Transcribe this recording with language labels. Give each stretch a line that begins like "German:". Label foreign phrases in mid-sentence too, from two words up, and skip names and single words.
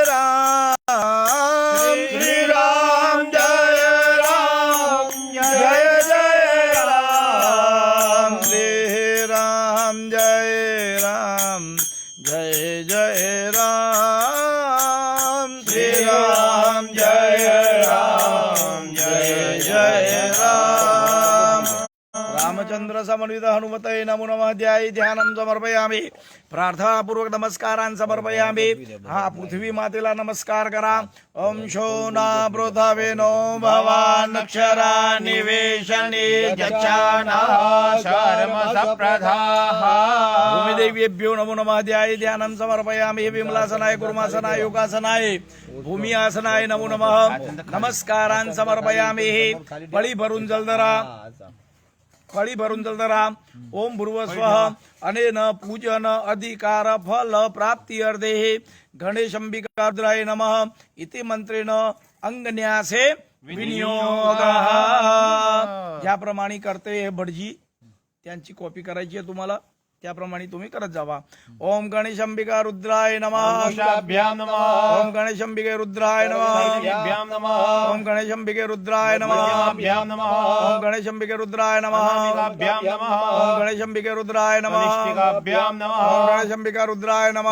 Sanskrit: राम, श्री राम जय राम जय जय राम, श्री राम जय राम जय जय राम, श्री राम जय राम जय जय राम। रामचंद्र समन्वित हनुमते नमो नमः। ध्यायी ध्यानं समर्पयामि, प्रार्थनापूर्वक नमस्कारान समर्पयामि।
Marathi: हा पृथ्वी मातेला नमस्कार करा।
Sanskrit: ओम शोना पृथ्वे नो भवान अक्षरा निवेशने जच्छाना शर्म सप्रधाः। भूमिदेव्येभ्यो नमो नमः। ध्यायी ध्यानं समर्पयामि। विमलासनाय कुर्मासनाय योगासनाय भूमि आसनाय नमो नमः। नमस्कारान समर्पयामि।
Marathi: पळी भरून जलधरा, फळी भरून जलधरा।
Sanskrit: ओम भूर्भुवस्वः अनेन पूजन अधिकार फल प्राप्ति अर्धे गणेशंबिका रुद्राय नमः इति मंत्रेण अंगन्यासे विनियोगः।
Marathi: ज्याप्रमाणे करते हे भटजी, त्यांची कॉपी करायची आहे तुम्हाला, त्याप्रमाणे तुम्ही करत जावा।
Sanskrit: ओम गणेशंबिका रुद्राय नमः। नमः। ओम गणेशंबिके रुद्राय नमः। नमः। ओम गणेशंबिके रुद्राय नमः। नमः। ओम गणेशंबिके रुद्राय नमः। नमः। ओम गणेशंबिके रुद्राय नमः। नमः। ओम गणेशंबिका रुद्राय नमः।